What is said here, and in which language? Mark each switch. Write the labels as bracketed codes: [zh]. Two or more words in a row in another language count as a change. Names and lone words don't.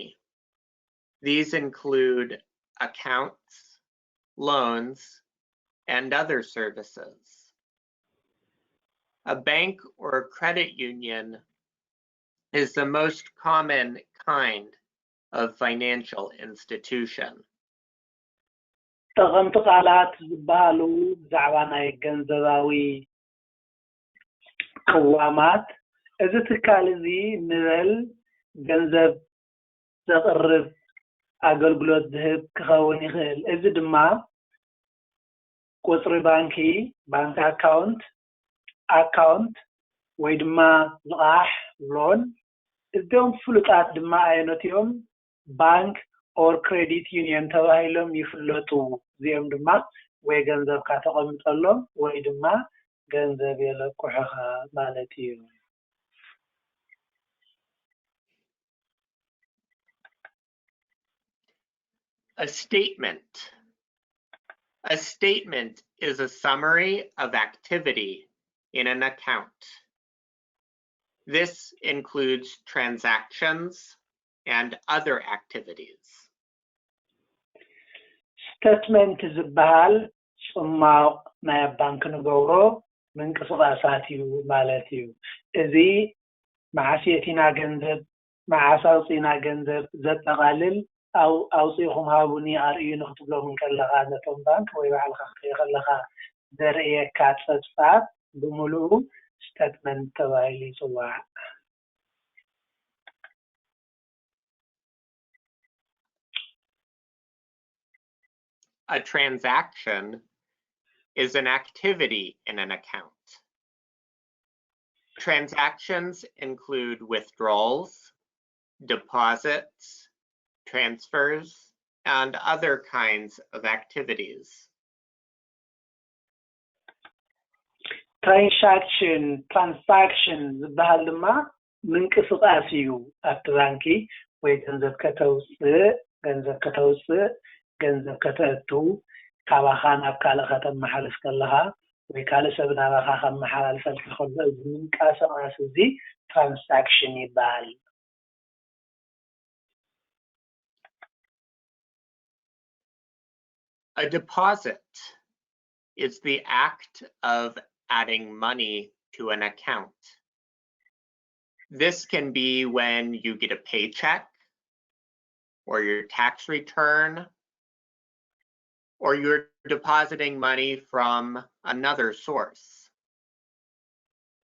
[en] These include accounts, loans, and other services. A bank or credit union is the most common kind of financial institution. [ti] ጠቐምቲ ቃላት ዝበሃሉ ብዛዕባ ናይ ገንዘባዊ ቅዋማት እዚ ትካል እዚ ንበል ገንዘብ ዘቕርብ ኣገልግሎት ዝህብ ክኸውን ይኽእል። እዚ ድማ ቁፅሪ ባንኪ ኣካውንት ወይ ድማ ልቓሕ ሎን እዚኦም ፍሉጣት ድማ ዓይነት እዮም [en] bank or credit union [ti] ተባሂሎም ይፍለጡ። እዚኦም ድማ ወይ ገንዘብካ ተቐምጠሎም ወይ ድማ ገንዘብ የለቁሑኻ ማለት እዩ። [en] A statement. A statement is a summary of activity in an account. This includes transactions and other activities. [ti] ስቴትመንት ዝበሃል ጽማቕ ናይ ባንክ ንገብሮ ምንቅስቓሳት እዩ ማለት እዩ። እዚ መዓስ የቲና ገንዘብ መዓስ ኣውፂና ገንዘብ ዘጠቓልል ኣውፂኹም ሃቡኒ ኣርእዩ ንኽትብሎም ከለኻ ነቶም ባንክ ወይ ባዕልኻ ክትሪኦ ከለኻ ዘርእየካ ፀብጻብ ብምሉኡ ስቴትመንት ተባሂሉ ይፅዋዕ። [en] A transaction is an activity in an account. Transactions include withdrawals, deposits, transfers, and other kinds of activities. [ti] ትራንሳክሽን ዝበሃል ድማ ምንቅስቓስ እዩ። ኣብቲ ባንኪ ወይ ገንዘብ ከተውፅእ ገንዘብ ከተእቱ ካባኻ ናብ ካልእ ከተመሓላልፍ ከለኻ ወይ ካልእ ሰብ ናባኻ ከመሓላልፈልካ ከሎ እዚ ምንቅስቓስ እዚ ትራንሳክሽን ይበሃል። [en] A deposit is the act of adding money to an account. This can be when you get a paycheck or your tax return, or you're depositing money from another source.